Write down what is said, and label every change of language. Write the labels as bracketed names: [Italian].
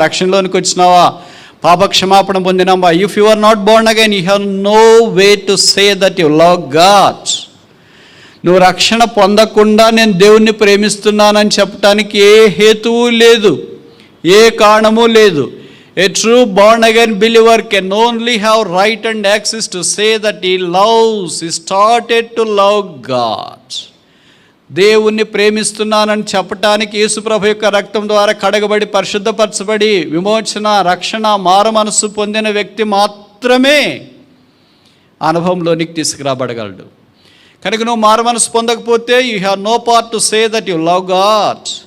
[Telugu] రక్షణలోనికి వచ్చినావా? పాప క్షమాపణ పొందినావా? [English] If you are not born again, you have no way to say that you love God. [Telugu] నువ్వు రక్షణ పొందకుండా నేను దేవుణ్ణి ప్రేమిస్తున్నానని చెప్పడానికి ఏ హేతువు లేదు, ఏ కారణము లేదు. [English] A true born again believer can only have right and access to say that he loves, he started to love God. [Telugu] దేవుణ్ణి ప్రేమిస్తున్నానని చెప్పటానికి యేసుప్రభు యొక్క రక్తం ద్వారా కడగబడి పరిశుద్ధపరచబడి విమోచన, రక్షణ, మారు మనస్సు పొందిన వ్యక్తి మాత్రమే అనుభవంలోనికి తీసుకురాబడగలడు. కనుక నువ్వు మారు మనస్సు పొందకపోతే [English] You have no part to say that you love God.